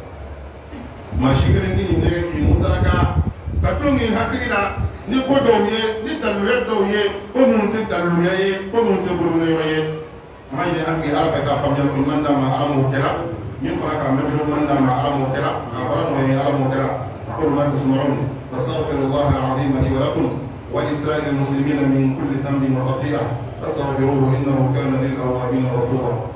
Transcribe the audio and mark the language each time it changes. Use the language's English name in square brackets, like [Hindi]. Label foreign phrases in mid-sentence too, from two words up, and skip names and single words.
[Bambara] maa si kelen k'i nɛgɛ k'i musaraka ka to k'i hakili la ni ko dɔw ye ni daluya dɔw ye ko minnu tɛ daluya ye ko minnu tɛ bolominɛyɔrɔ ye an b'a ɲini an sigi ala fɛ k'a faamuyali ko ɲuman d'a ma ala m'o kɛra min fana k'a mɛn ɲuman d'a ma ala m'o kɛra k'a baara nɔgɔya ye ala m'o kɛra [Arabic] أقول ما تسمعون فاستغفر الله العظيم لي ولكم ولسائر المسلمين من كل ذنب وخطيئة فاستغفروه إنه كان للأوابين غفورا